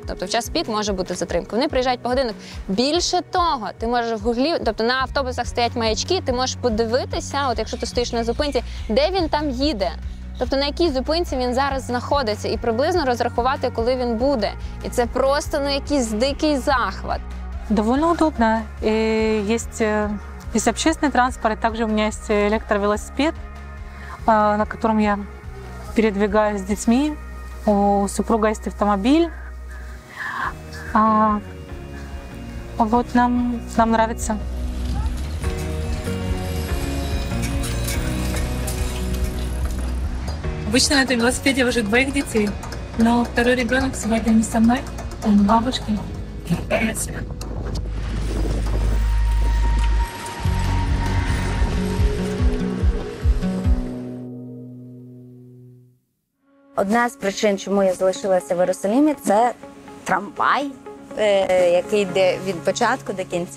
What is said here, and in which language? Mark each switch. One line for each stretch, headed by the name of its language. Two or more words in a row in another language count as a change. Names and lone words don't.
Ukrainian: Тобто в час пік може бути затримка. Вони приїжджають по годиннику. Більше того, ти можеш в Гуглі, тобто на автобусах стоять маячки, ти можеш подивитися, от якщо ти стоїш на зупинці, де він там їде. Тобто на якій зупинці він зараз знаходиться і приблизно розрахувати, коли він буде. І це просто якийсь дикий захват.
Russian: Довольно удобно. Есть общественный транспорт, также у меня есть электровелосипед, на котором я передвигаюсь с детьми. У супруга есть автомобиль. Вот нам нравится. Обычно на этом велосипеде вожу двоих детей, но второй ребенок сегодня не со мной, он у бабушки.
Ukrainian: Одна з причин, чому я залишилася в Єрусалимі, це трамвай, який йде від початку до кінця.